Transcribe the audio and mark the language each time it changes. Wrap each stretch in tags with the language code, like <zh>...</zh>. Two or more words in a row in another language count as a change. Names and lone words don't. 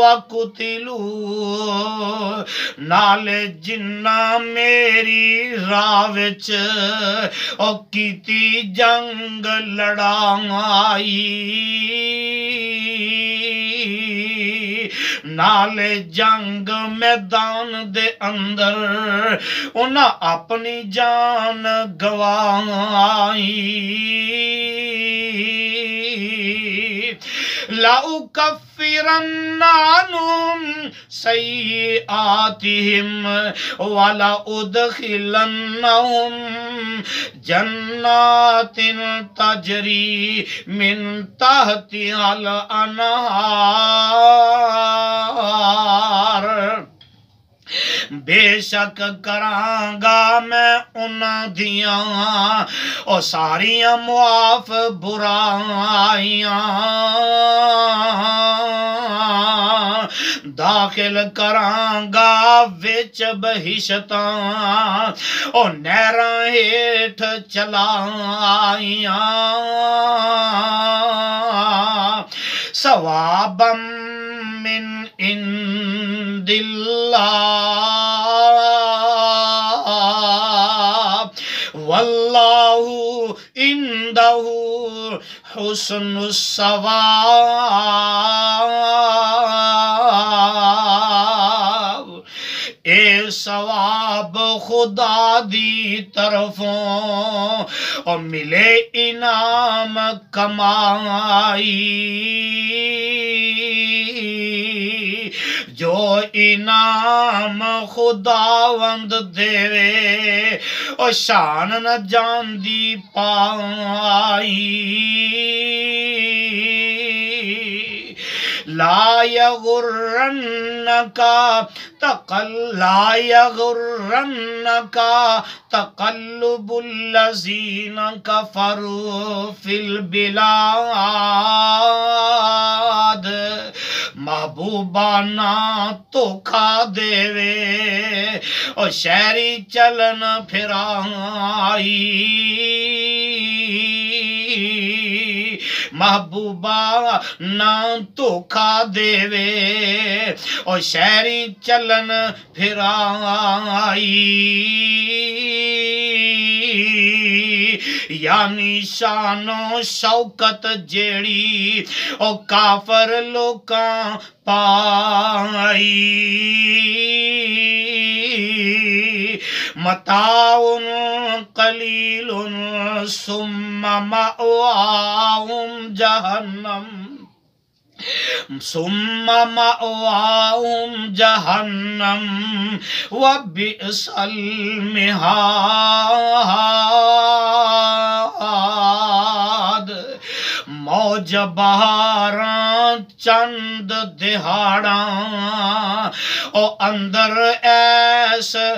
<pa>وَقُتِلُوا نال جنہ میری راہ وچ او کیتی جنگ لڑائی نال جنگ میدان دے اندر انہاں اپنی جان گوائی</pa> <ar>لَأُكَفِّرَنَّ عَنْهُمْ سَيِّئَاتِهِمْ وَلَأُدْخِلَنَّهُمْ جَنَّاتٍ تَجْرِي مِنْ تَحْتِهَا الْأَنْهَارُ</ar> <pa>بے شک کرانگا میں انہاں دیاں او ساریاں معاف برائیاں داخل کرانگا وچ بہشتاں او نہراں ہیٹھ چلائیاں</pa> <ar>ثوابا من عند اللہ واللہ عنده حسن الثواب</ar> <pa>اے ثواب خدا دی طرفوں اور ملے انعام کمائی جو انعام خداوند دیوے او شان نہ جاندی پائی</pa> <ar>لا یغرنک تقلب الذین کفروا فی</ar> <pa>البلاد محبوبہ نہ دھوکھا دیوے او شہری چلن پھرائی محبوبہ نہ دھوکھا دیوے او شہری چلن پھرائی یعنی شان و شوکت جیڑی او کافر لوکاں پائی</pa> <ar>متاع قلیل ثم مأواہم جہنم ثم مأواہم جہنم وبئس</ar> <pa>المہاد موج بہاراں چند دہاڑاں او اندر ایس</pa>